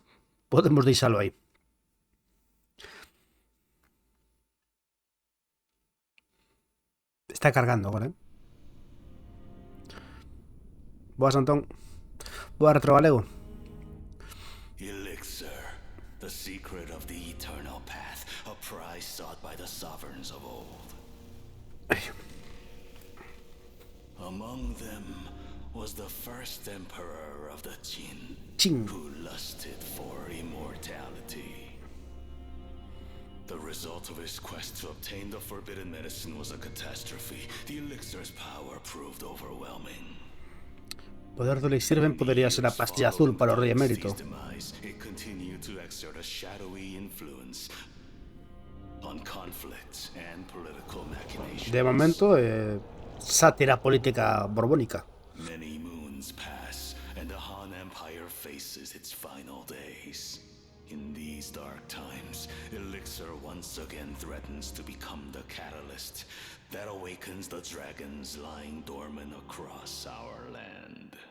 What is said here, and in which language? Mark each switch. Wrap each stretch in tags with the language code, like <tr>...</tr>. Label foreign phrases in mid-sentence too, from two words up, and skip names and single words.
<gl>Podemos deixalo aí. Está cargando agora, Boas, Antón. Boa, Retrogalego.</gl> <en>Elixir, the secret of the eternal path, a prize sought by the sovereigns of old. Among them was the first emperor of the Qin, who lusted for immortality. The result of his quest to obtain the forbidden medicine was a catastrophe. The elixir's power proved overwhelming.</en> <gl>Poder do elixir ben podería ser a pastilla azul para o rei emérito.</gl> <en>It continued to exert a shadowy influence on conflicts and political machinations.</en> <gl>De momento, sátira política borbónica.</gl> <en>Many moons pass, and the Han Empire faces its final days. In these dark times, Elixir once again threatens to become the catalyst that awakens the dragons lying dormant across our land.</en>